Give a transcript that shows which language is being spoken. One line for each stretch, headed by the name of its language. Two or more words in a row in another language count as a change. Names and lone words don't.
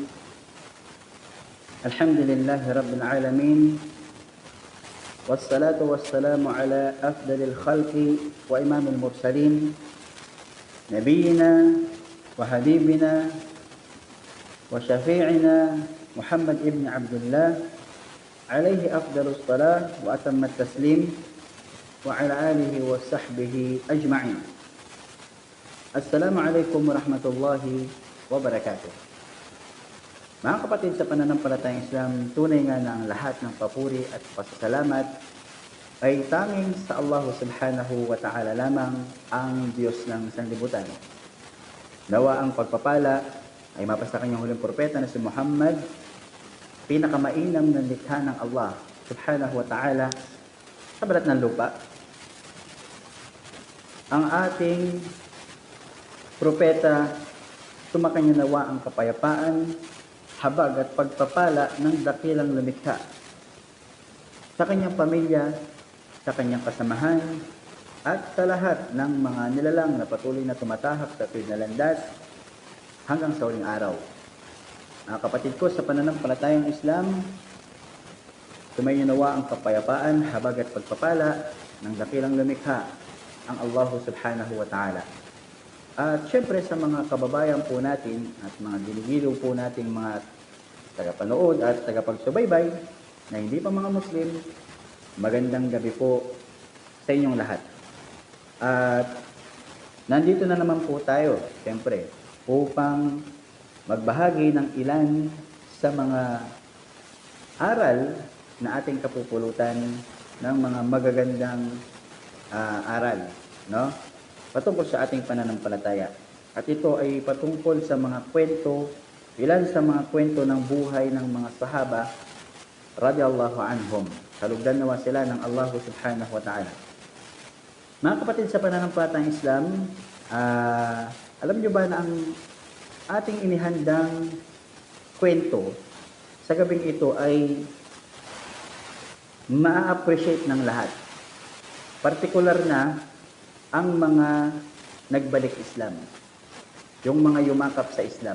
Arabic: الحمد لله رب العالمين، والصلاة والسلام على أفضل الخلق وإمام المرسلين، نبينا وحبيبنا وشفيعنا محمد ابن عبد الله، عليه أفضل الصلاة وأتم التسليم، وعلى آله وصحبه أجمعين. السلام عليكم ورحمة الله وبركاته.
Filipino: Mga kapatid sa pananampalatayang Islam, tunay nga na ang lahat ng papuri at pasasalamat ay tanging sa Allah
Arabic: سبحانه وتعالى
Filipino: lamang, ang Diyos ng sanlibutan. Nawa ang pagpapala ay mapasa kanyang huling propeta na si Muhammad, pinakamainam ng likha ng Allah
Arabic: سبحانه وتعالى
Filipino: sa balat ng lupa. Ang ating propeta, tumakanya nawa ang kapayapaan, habag at pagpapala ng dakilang lumikha sa kanyang pamilya, sa kanyang kasamahan, at sa lahat ng mga nilalang na patuloy na tumatahak sa tuwid na landas hanggang sa huling araw. Mga kapatid ko sa pananampalatayang Islam, tumayo nawa ang kapayapaan, habag at pagpapala ng dakilang lumikha, ang Allah
Arabic: سبحانه وتعالى.
Filipino: At syempre sa mga kababayan po natin at mga ginigiliw po nating mga tagapanood at tagapagsubaybay na hindi pa mga Muslim, magandang gabi po sa inyong lahat. At nandito na naman po tayo, syempre, upang magbahagi ng ilan sa mga aral na ating kapupulutan ng mga magagandang aral, no? Patungkol sa ating pananampalataya. At ito ay patungkol sa mga kwento, ilan sa mga kwento ng buhay ng mga sahaba
Arabic: رضي الله عنهم.
Filipino: Kalugdan nawa sila ng Allah
Arabic: سبحانه وتعالى.
Filipino: Mga kapatid sa pananampalatayang Islam, alam nyo ba na ang ating inihandang kwento sa gabing ito ay ma-appreciate ng lahat. Partikular na ang mga nagbalik Islam, yung mga yumakap sa Islam.